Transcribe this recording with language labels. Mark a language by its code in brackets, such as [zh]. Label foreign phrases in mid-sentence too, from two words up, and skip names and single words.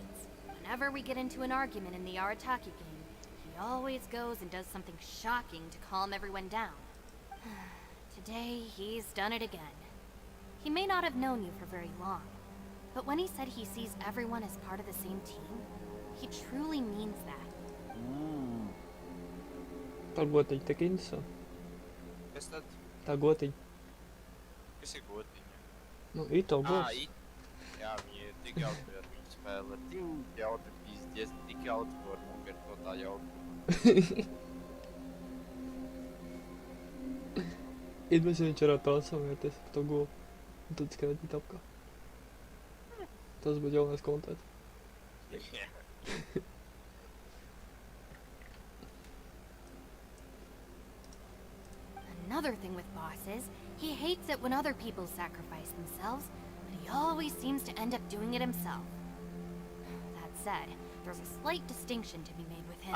[en] Whenever we get into an argument in the Arataki game, he always goes and does something shocking to calm everyone down. Today, he's done it again. He may not have known you for very long, but when he said he sees everyone as part of the same team, he truly means that. [lv] Tā gotiņa tik interesanti. Kas tad? Tā gotiņa. Kas ir gotiņa? Nu, Ito gods. Jā, viņi ir tik jautri, ar viņu spēlē. Tik jautri pizdies, tik jautri, ko nomirt no tā jauka. Iedomājies, ja viņš varētu transformēties par to govu. Un tad skaitīt apkārt. Tas būtu jaunais kontents. [en] Another thing with Boss is, he hates it when other people sacrifice themselves, but he always seems to end up doing it himself. That said, there's a slight distinction to be made with him.